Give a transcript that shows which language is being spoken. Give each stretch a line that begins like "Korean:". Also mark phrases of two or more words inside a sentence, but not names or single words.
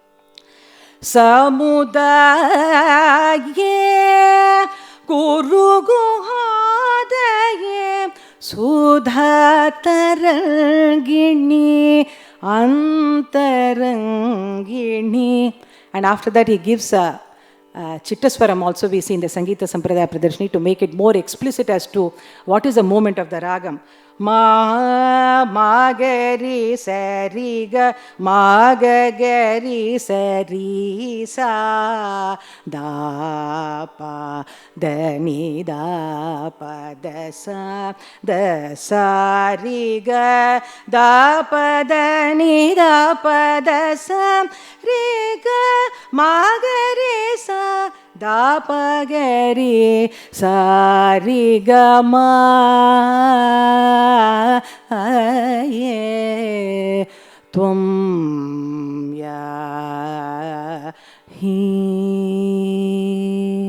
Sanskrit: समुदये गुरु गुहदये सुधा तरङ्गिणी अन्तरङ्गिणी.
English: And after that he gives a Chittaswaram also we see in the Sangeeta Sampradaya Pradarshini to make it more explicit as to what is the moment of the ragam. Ma magari sariga magagari sari sa da pa da ni da pa da sa ri ga da pa da ni da pa da sa ri ga magari sa da pa ga ri sa ri ga ma
Sanskrit: ये त्वं याहि.